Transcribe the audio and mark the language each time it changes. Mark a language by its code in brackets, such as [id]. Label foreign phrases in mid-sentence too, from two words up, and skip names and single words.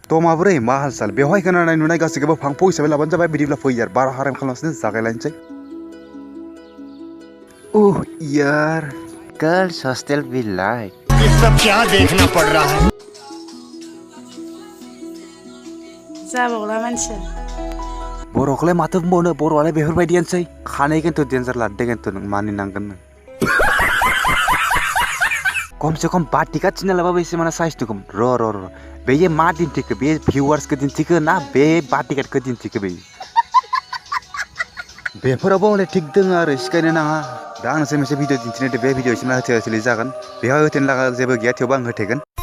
[brx] तो माबोरै मा हाल-साल बेवहाय खोनानाय नुनाय गासैखौबो फांफु हिसाबै लाबानो जाबाय बिदिब्ला फै यार बारा हाराम खालामगासिनो जागायलायनोसै [hi] ओह यार [en] girls hostel भी लाइक [hi] ये सब क्या देखना पड़ रहा है [brx] जाबावला मानसिया बर'खौलाय माथो बुंबावनो बर'आलाय बेफोरबायदियानोसै खानाय खिन्थु डेन्जार लादो खिन्थु नों मानिनांगोन नों कमसे कम बाटिका चिना लाबाबो एसे माने साइज दुखम र बेयो मा दिन्थिखो बे भिउवार्सखौ दिन्थिखो ना बे बाटिकाखौ दिन्थिखो बे बेफोरावबो हले थिग दङ आरो सिखायनो नाङा दा आं मोनसे भिडिअ दिन्थिनो बे भिडिअसिम होथेसलै जागोन बेहा होथेनो लागा जेबो गैया थेवबो आं होथेगोन